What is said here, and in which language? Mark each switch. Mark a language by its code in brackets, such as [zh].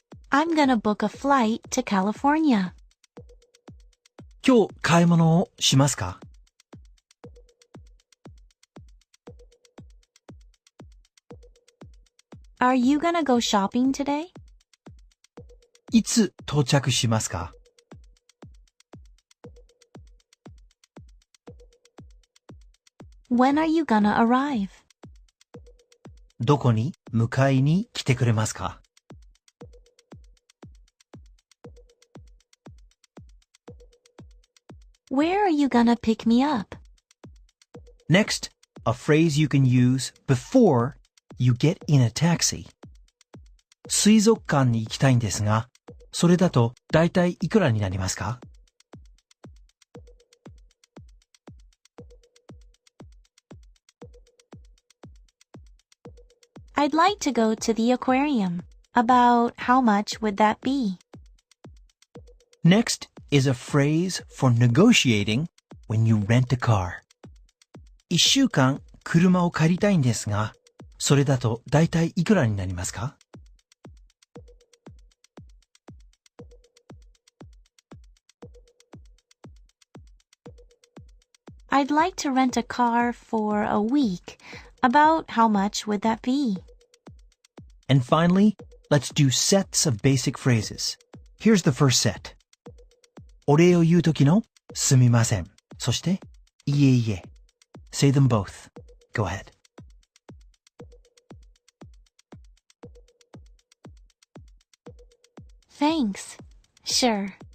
[en] I'm gonna book a flight to California. [ja] 今日買い物をしますか？ [en] Are you gonna go shopping today? [ja] いつ到着しますか？ [en] When are you gonna arrive? [ja] どこに迎えに来てくれますか？ [en] Where are you gonna pick me up? Next, a phrase you can use before you get in a taxi. [ja] 水族館に行きたいんですが、それだとだいたいいくらになりますか？ [en] I'd like to go to the aquarium. About how much would that be? Next is a phrase for negotiating when you rent a car. [ja] 1週間車を借りたいんですが、それだとだいたいいくらになりますか？ [en] I'd like to rent a car for a week. About how much would that be? And finally, let's do sets of basic phrases. Here's the first set. [ja] お礼を言うときのすみません。そして、いえいえ。 [en] Say them both. Go ahead. Thanks. Sure.